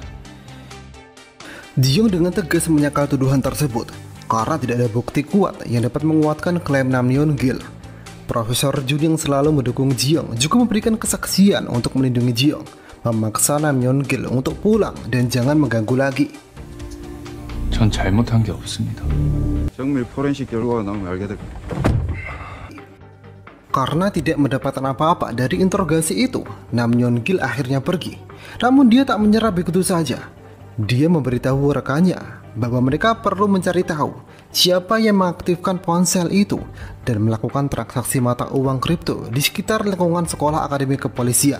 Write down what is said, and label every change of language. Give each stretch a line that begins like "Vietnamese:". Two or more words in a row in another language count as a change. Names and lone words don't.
Indonesian: Jiyoung dengan tegas menyangkal tuduhan tersebut karena tidak ada bukti kuat yang dapat menguatkan klaim Nam Yeon-gil. Profesor Jun yang selalu mendukung Jiyoung juga memberikan kesaksian untuk melindungi Jiyoung, memaksa Nam Yeon-gil untuk pulang dan jangan mengganggu lagi.
Korean: 전 잘못한 게 없습니다. 정밀 포렌식 결과가 나오면 알게 될 겁니다.
Indonesian: Karena tidak mendapatkan apa-apa dari interogasi itu, Nam Yeon-gil akhirnya pergi. Namun dia tak menyerah begitu saja. Dia memberitahu rekannya bahwa mereka perlu mencari tahu siapa yang mengaktifkan ponsel itu dan melakukan transaksi mata uang kripto di sekitar lingkungan sekolah Akademi Kepolisian.